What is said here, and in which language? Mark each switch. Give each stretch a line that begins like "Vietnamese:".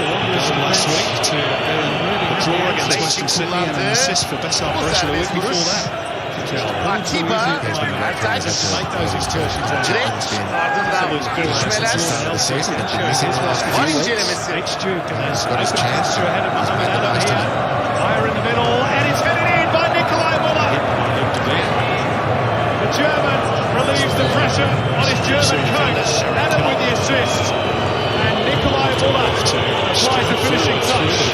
English: Last week to draw against Western Sydney and an assist for best operation the week before that.
Turkish: Atiba. Ertaç. Direkt ardından gelişmeler.
English: Start of the season had been missing the last
Turkish: Var
English: few weeks.
Turkish: incelemesi.
English: Got his chance. Made the most of it. Higher in the middle, and it's fitted in by Nikolai Muller. The German relieves the pressure on his German coach. Adam with the assist. And Nikolai Muller applies the finishing touch.